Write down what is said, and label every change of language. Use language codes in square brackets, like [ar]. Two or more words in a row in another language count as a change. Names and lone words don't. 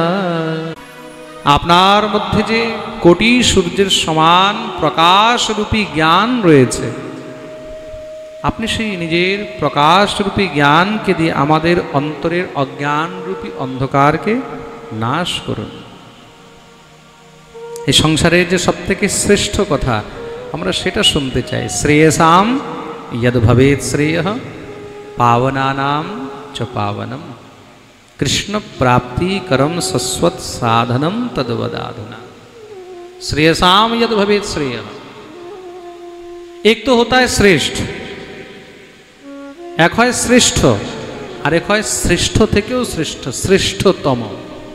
[bn] আপনার মধ্যে যে কোটি সূর্যের সমান প্রকাশরূপী জ্ঞান রয়েছে, আপনি সেই নিজের প্রকাশরূপী জ্ঞানকে দিয়ে আমাদের অন্তরের অজ্ঞানরূপী অন্ধকারকে নাশ করুন। এই সংসারের যে সবথেকে শ্রেষ্ঠ কথা আমরা সেটা শুনতে চাই। [sa] শ্রেয়সাম যদ ভবেৎ শ্রেয়ঃ পাবনানাম চ পাবনম कृष्ण प्राप्ति करम सस्वत साधनम तद्वदाधुना। श्रेयसाम यद भवेत श्रेय, [hi] एक तो होता है श्रेष्ठ, एक है श्रेष्ठ और एक है श्रेष्ठ [bn] থেকেও শ্রেষ্ঠ, শ্রেষ্ঠতম।